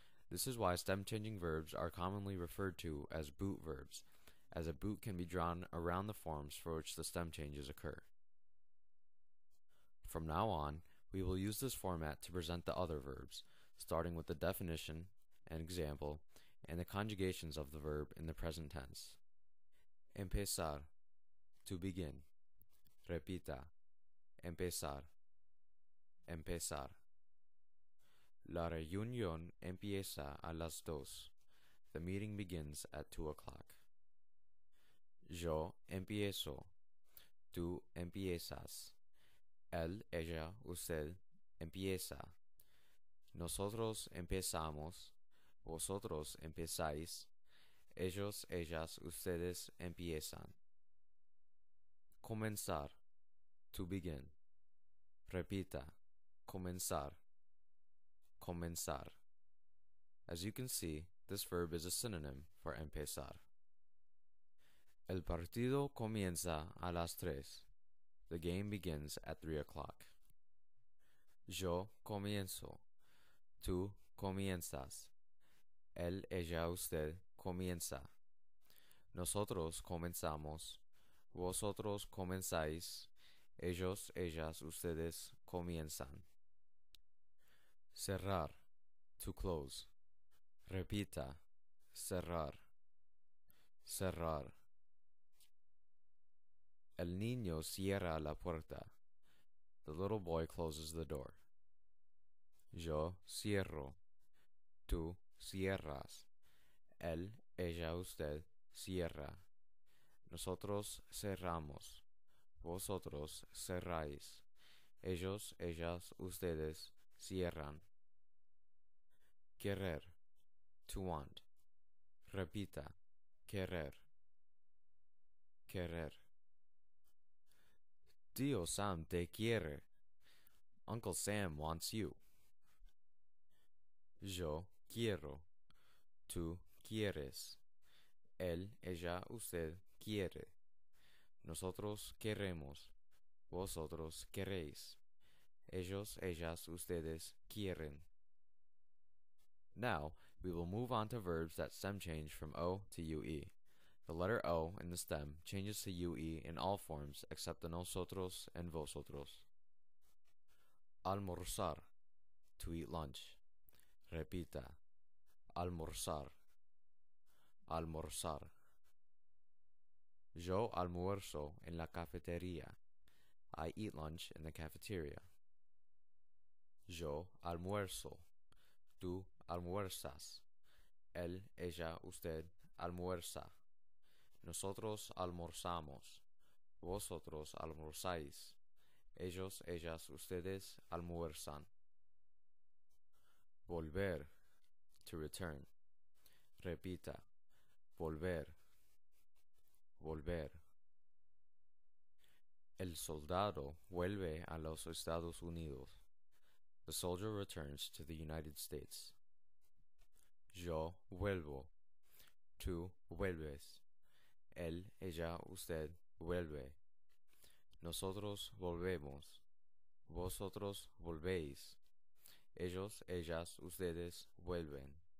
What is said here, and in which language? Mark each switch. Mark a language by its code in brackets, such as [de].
[en] This is why stem-changing verbs are commonly referred to as boot verbs, as a boot can be drawn around the forms for which the stem changes occur. From now on, we will use this format to present the other verbs, starting with the definition, an example, and the conjugations of the verb in the present tense. Empezar, to begin. [es] Repita, empezar, empezar. La reunión empieza a las 2. [en] The meeting begins at 2 o'clock. [es] Yo empiezo. Tú empiezas. Él, ella, usted empieza. Nosotros empezamos. Vosotros empezáis. Ellos, ellas, ustedes empiezan. Comenzar. [en] To begin. [es] Repita. Comenzar. Comenzar. [en] As you can see, this verb is a synonym for empezar. [es] El partido comienza a las 3. [en] The game begins at 3 o'clock. [es] Yo comienzo. Tú comienzas. Él, ella, usted comienza. Nosotros comenzamos. Vosotros comenzáis. Ellos, ellas, ustedes comienzan. Cerrar. [en] To close. [es] Repita. Cerrar. Cerrar. El niño cierra la puerta. [en] The little boy closes the door. [es] Yo cierro. Tú cierras. Él, ella, usted cierra. Nosotros cerramos. Vosotros cerráis. Ellos, ellas, ustedes cierran. Querer. [en] To want. [es] Repita. Querer. Querer. Tío Sam te quiere. [en] Uncle Sam wants you. [es] Yo quiero. Tú quieres. Él, ella, usted quiere. Nosotros queremos. Vosotros queréis. Ellos, ellas, ustedes quieren. [en] Now, we will move on to verbs that stem change from O to UE. The letter O in the stem changes to UE in all forms except the nosotros and vosotros. [es] Almorzar, [en] to eat lunch. [es] Repita. Almorzar. Almorzar. Yo almuerzo en la cafetería. [en] I eat lunch in the cafeteria. [es] Yo almuerzo. Tú almuerzas. Él, ella, usted almuerza. Nosotros almorzamos. Vosotros almorzáis. Ellos, ellas, ustedes almuerzan. Volver. [en] To return. [es] Repita. Volver. Volver. El soldado vuelve a los Estados Unidos. [en] The soldier returns to the United States. [es] Yo vuelvo. Tú vuelves. Él, ella, usted vuelve. Nosotros volvemos. Vosotros volvéis. Ellos, ellas, ustedes vuelven.